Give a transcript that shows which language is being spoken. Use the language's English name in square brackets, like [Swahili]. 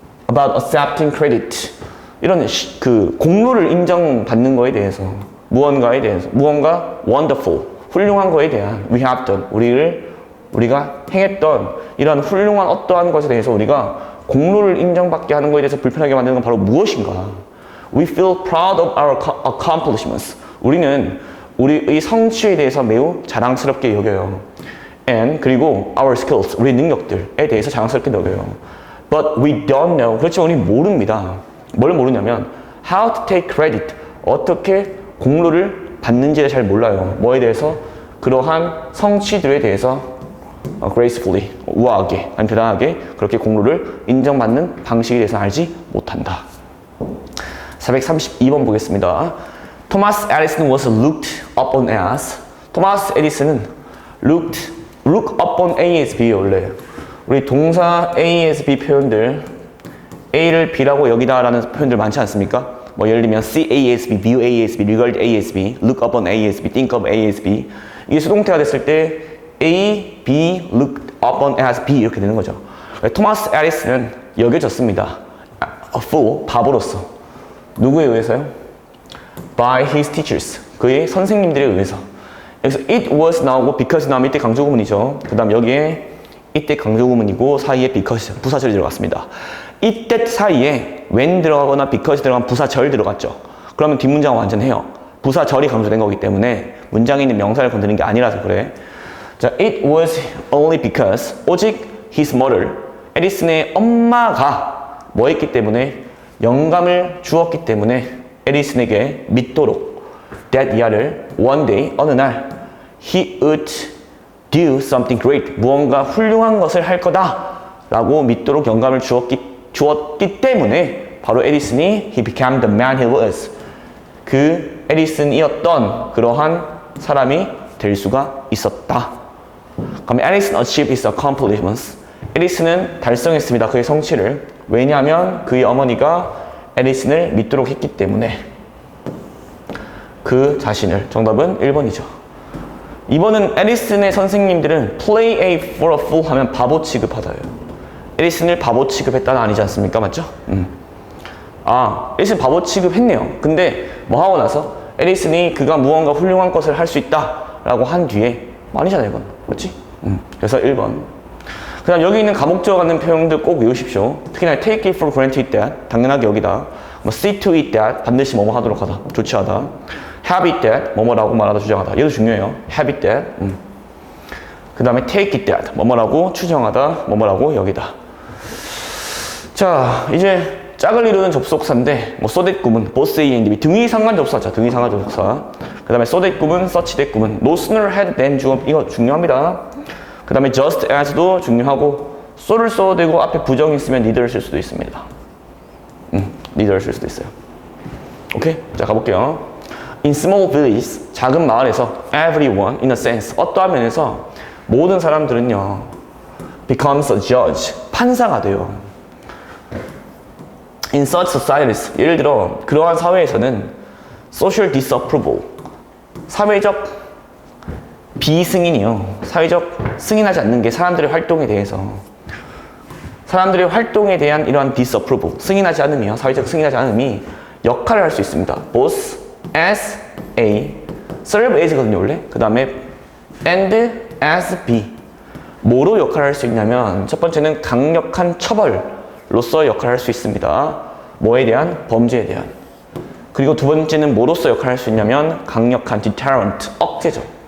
[English] About accepting credit, [Korean] 이런 그 공로를 인정받는 거에 대해서, 무언가에 대해서, 무언가 wonderful, 훌륭한 거에 대한 [English] we have done, [Korean] 우리가 행했던 이런 훌륭한 어떠한 것에 대해서 우리가 공로를 인정받게 하는 거에 대해서 불편하게 만드는 건 바로 무엇인가. [English] We feel proud of our accomplishments, [Korean] 우리는 우리의 성취에 대해서 매우 자랑스럽게 여겨요. And 그리고 [English] our skills, [Korean] 우리의 능력들에 대해서 자랑스럽게 여겨요. [English] But we don't know, [Korean] 그렇지만 우리는 모릅니다. 뭘 모르냐면 [English] how to take credit, [Korean] 어떻게 공로를 받는지를 잘 몰라요. 뭐에 대해서? 그러한 성취들에 대해서 gracefully, 우아하게, 아니 대단하게 그렇게 공로를 인정받는 방식에 대해서 알지 못한다. 432번 보겠습니다. [English] Thomas Edison was looked upon as. [Korean] 토마스 에디슨은 look upon ASB 원래 우리 동사 ASB 표현들 A를 B라고 여기다라는 표현들 많지 않습니까? 뭐 예를 들면 [English] see ASB, view ASB, regard ASB, look upon ASB, think of ASB [Korean] 이게 수동태가 됐을 때 [English] A, B, look upon as B [Korean] 이렇게 되는 거죠. 토마스 에디슨은 여겨졌습니다. [English] A fool, [Korean] 바보로서. 누구에 의해서요? [English] By his teachers, [Korean] 그의 선생님들에 의해서. 여기서 it was 나오고 because 나오면 이때 강조구문이죠. 그 다음 여기에 이때 강조구문이고 사이에 because, 부사절이 들어갔습니다. 이때 사이에 when 들어가거나 because 들어가면 부사절 들어갔죠. 그러면 뒷문장은 완전해요. 부사절이 강조된 거기 때문에 문장에 있는 명사를 건드리는 게 아니라서 그래. 자, [English] it was only because [Korean] 오직 [English] his mother, [Korean] 에디슨의 엄마가 뭐 했기 때문에 영감을 주었기 때문에 에디슨에게 믿도록 that 이하를 [English] one day [Korean] 어느 날 [English] he would do something great [Korean] 무언가 훌륭한 것을 할 거다 라고 믿도록 영감을 주었기 때문에 바로 에디슨이 [English] he became the man he was [Korean] 그 에디슨이었던 그러한 사람이 될 수가 있었다. 그럼 [English] Edison achieved his accomplishments [Korean] 에디슨은 달성했습니다. 그의 성취를. 왜냐하면 그의 어머니가 에디슨을 믿도록 했기 때문에 그 자신을. 정답은 1번이죠. 2번은 에디슨의 선생님들은 [English] play a for a fool [Korean] 하면 바보 취급하다예요. 에디슨을 바보 취급했다는 아니지 않습니까? 맞죠? 아, 에디슨 바보 취급했네요. 근데 뭐 하고 나서 에디슨이 그가 무언가 훌륭한 것을 할 수 있다 라고 한 뒤에 아니잖아요 이건. 맞지? 그래서 1번. 그 다음 여기 있는 가목적 같은 표현들 꼭 외우십시오. 특히나 take it for granted that 당연하게 여기다 뭐 see to it that 반드시 뭐뭐 하도록 하다 조치하다 have it that 뭐뭐라고 말하다 주장하다 얘도 중요해요. have it that 그 다음에 take it that 뭐뭐라고 추정하다 뭐뭐라고 여기다. 자 이제 짝을 이루는 접속사인데 뭐 so that 구문 both A and B 등위 상관 접속사죠. 등위 상관 접속사. 그 다음에 so that 구문 such that 구문 no sooner had than 주어 이거 중요합니다. 그 다음에 just as도 중요하고 so를 써도 되고 앞에 부정이 있으면 neither를 쓸 수도 있습니다. neither를 쓸 수도 있어요. 오케이? 자 가볼게요. [English] In small villages [Korean] 작은 마을에서 [English] everyone in a sense [Korean] 어떠한 면에서 모든 사람들은요 [English] becomes a judge [Korean] 판사가 돼요. [English] In such societies [Korean] 예를 들어 그러한 사회에서는 social disapproval 사회적 비승인이요. 사회적 승인하지 않는 게 사람들의 활동에 대해서 사람들의 활동에 대한 이러한 disapproval 승인하지 않음이요. 사회적 승인하지 않음이 역할을 할 수 있습니다. both as A serve as거든요 원래. 그 다음에 and as B 뭐로 역할을 할 수 있냐면 첫 번째는 강력한 처벌로서 역할을 할 수 있습니다. 뭐에 대한? 범죄에 대한. 그리고 두 번째는 뭐로서 역할을 할 수 있냐면 강력한 deterrent 억제죠.